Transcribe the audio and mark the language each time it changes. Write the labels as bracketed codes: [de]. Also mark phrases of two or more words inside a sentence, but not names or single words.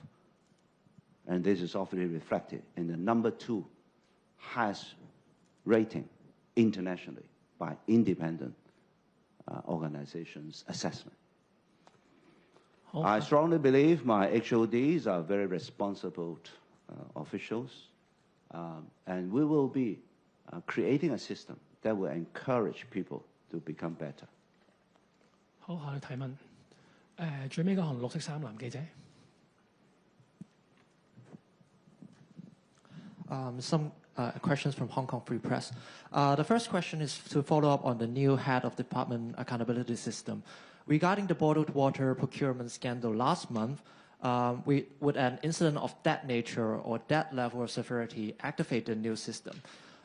[en] And this is often reflected in the #2 highest rating internationally by independent organizations' assessment. I strongly believe my HODs are very responsible officials, and we will be creating a system that will encourage people to become better. [yue] 好，下去提問。最尾嗰行綠色衫男記者。 [en] Some questions from Hong Kong Free Press. The first question is to follow up on the new head of department accountability system. Regarding the bottled water procurement scandal last month, would an incident of that nature or that level of severity activate the new system?